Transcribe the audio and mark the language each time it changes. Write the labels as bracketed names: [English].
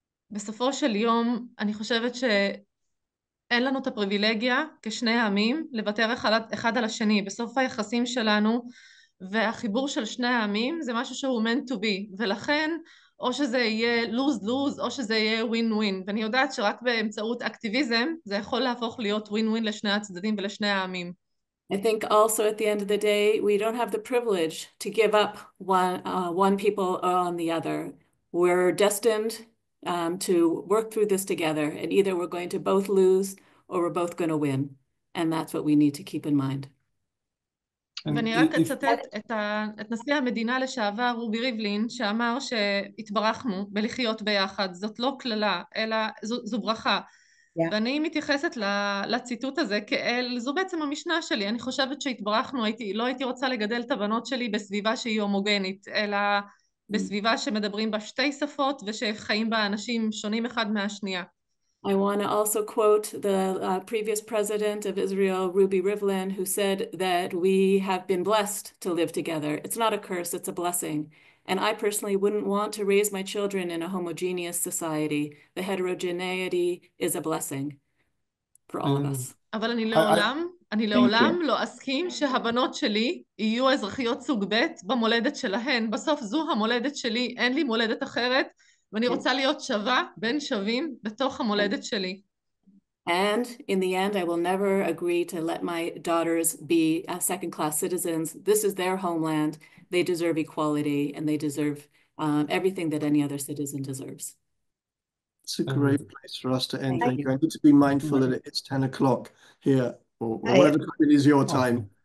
[Hebrew] בסופו של יום, אני חושבת שאין לנו את הפריבילגיה כשני העמים לוותר אחד על השני. בסוף היחסים שלנו והחיבור של שני העמים זה משהו שהוא [English] meant to be, [Hebrew] ולכן או שזה יהיה [English] lose-lose [Hebrew] או שזה יהיה [English] win-win, [Hebrew] ואני יודעת שרק באמצעות אקטיביזם זה יכול להפוך להיות [English] win-win [Hebrew] לשני הצדדים ולשני העמים. [English] I think also at the end of the day, we don't have the privilege to give up one people on the other. We're destined to work through this together, and either we're going to both lose or we're both going to win. And that's what we need to keep in mind. [Hebrew] ואני רק אצטט את נשיא המדינה לשעבר רובי ריבלין, שאמר שהתברכנו בלחיות ביחד. זאת לא כללה, אלא זו ברכה. ואני מתייחסת לציטוט הזה כאל, זו בעצם המשנה שלי. אני חושבת שהתברכנו, לא הייתי רוצה לגדל את הבנות שלי בסביבה שהיא הומוגנית, אלא בסביבה שמדברים בה שתי שפות ושחיים בה אנשים שונים אחד מהשנייה. [English] I want to also quote the previous president of Israel, Ruby Rivlin, who said that we have been blessed to live together. It's not a curse, it's a blessing. And I personally wouldn't want to raise my children in a homogeneous society. The heterogeneity is a blessing for all of us. [Hebrew] אבל אני לעולם לא אסכים שהבנות שלי יהיו אזרחיות סוג ב' במולדת שלהן. בסוף זו המולדת שלי, אין לי מולדת אחרת, ואני רוצה להיות שווה בין שווים בתוך המולדת שלי. [English] And in the end, I will never agree to let my daughters be second-class citizens. This is their homeland. They deserve equality, and they deserve everything that any other citizen deserves. It's a great place for us to end. Thank you. I need to be mindful that it's 10 o'clock here, or whatever time it is your time.